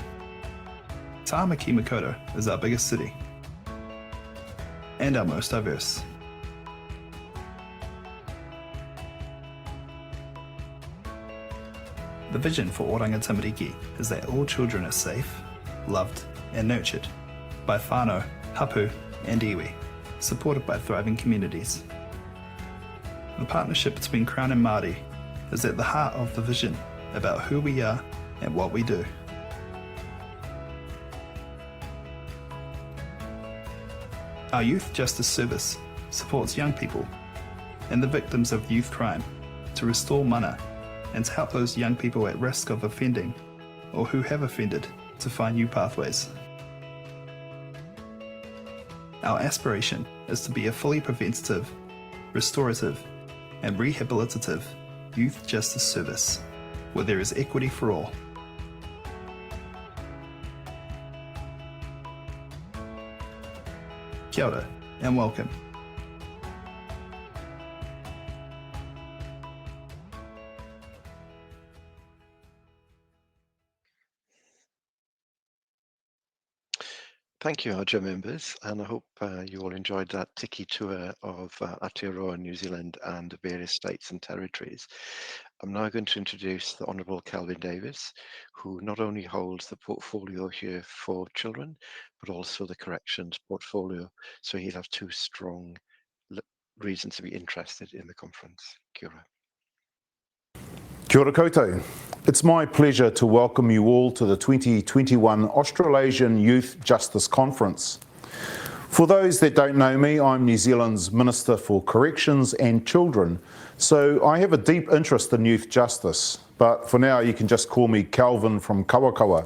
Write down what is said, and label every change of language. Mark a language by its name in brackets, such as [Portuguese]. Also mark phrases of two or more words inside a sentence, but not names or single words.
[English] Tamaki Makaurau is our biggest city, and our most diverse. The vision for Oranga Tamariki is that all children are safe, loved and nurtured by [Māori] whānau, hapu [English] and iwi, supported by thriving communities. The partnership between Crown and Māori is at the heart of the vision about who we are and what we do. Our Youth Justice Service supports young people and the victims of youth crime to restore mana and to help those young people at risk of offending or who have offended to find new pathways. Our aspiration is to be a fully preventative, restorative and rehabilitative youth justice service where there is equity for all. [Māori] Kia ora [English] and welcome. Thank you, AYJA members, and I hope you all enjoyed that tiki tour of Aotearoa, New Zealand and the various states and territories. I'm now going to introduce the Honourable Kelvin Davis, who not only holds the portfolio here for children, but also the corrections portfolio. So he'll have two strong reasons to be interested in the conference. [Māori] Kia ora. Kia ora koutou. [English] It's my pleasure to welcome you all to the 2021 Australasian Youth Justice Conference. For those that don't know me, I'm New Zealand's Minister for Corrections and Children, so I have a deep interest in youth justice, but for now you can just call me Kelvin from Kawakawa.